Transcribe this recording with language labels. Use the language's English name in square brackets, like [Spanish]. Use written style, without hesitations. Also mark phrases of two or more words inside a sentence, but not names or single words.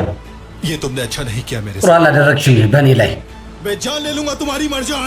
[Hindi] ये तुमने अच्छा नहीं किया मेरे [Amharic] ጥሩ [Hindi] साथ। [Amharic] አላደረግሽም በእኔ ላይ። [Hindi] मैं जान ले लूंगा तुम्हारी मरजान।